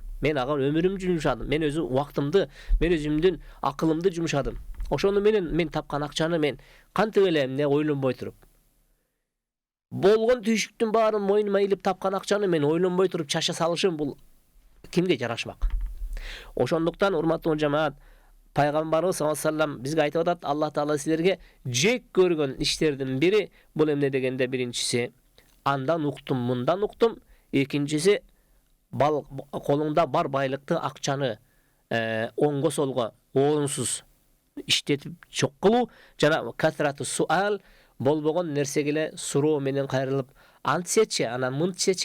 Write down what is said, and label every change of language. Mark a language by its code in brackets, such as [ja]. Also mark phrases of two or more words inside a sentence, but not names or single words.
[ky] Мен ага өмүрүмдү жумшадым. Мен өзү убактымды, мен өзүмдүн акылымды жумшадым. Ошону менен мен тапкан акчаны мен кантип эле эмне ойлонбой туруп, болгон түйшүктүн баарын мойнума илип тапкан акчаны мен ойлонбой туруп чаша салышым, бул кимге жарашмак? Ошондуктан урматтуу жамаат, Пайгамбарыбыз [ar] صلى الله عليه وسلم [ky] бизге айтып атат: Алла Таала силерге жек көргөн иштердин бири бул эмне дегенде, биринчиси андан уктум, мындан уктум, экинчиси колуңда бар байлыкты, акчаны оңго солго орунсуз иштетип чок кылуу, жана [ar] كثرة السؤال, [ky] болбогон нерсеге эле суроо менен кайрылып, антсечи, анан мынтсечи.